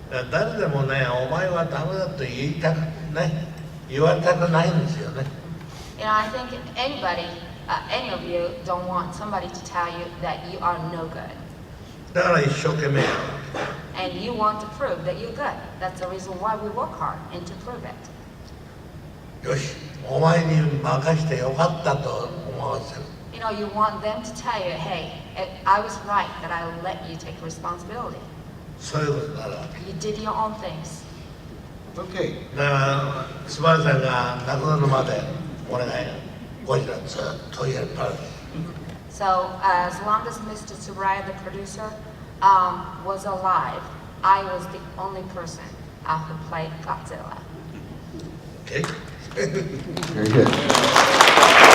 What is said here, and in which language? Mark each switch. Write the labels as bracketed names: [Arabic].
[Japanese] 誰でもね、お前はダメだと言われたくないんですよね。 [English] I think anybody, any of you don't want somebody to tell you that you are no good. [Japanese] だから一生懸命やる。 [English] And you want to prove that you're good. That's the reason why we work hard, and to prove it. [Japanese] よし、お前に任してよかったと思わせる。 [English] You want them to tell you, hey, I was right that I let you take responsibility. [Japanese] そういうことになるわけ。 [English] You did your own things. Okay. [Japanese] だからスバルさんが亡くなるまで俺がゴジラずっとやるから。 [English] So as long as Mr. Tsuburaya, the producer, was alive, I was the only person who played Godzilla. Okay. Very good.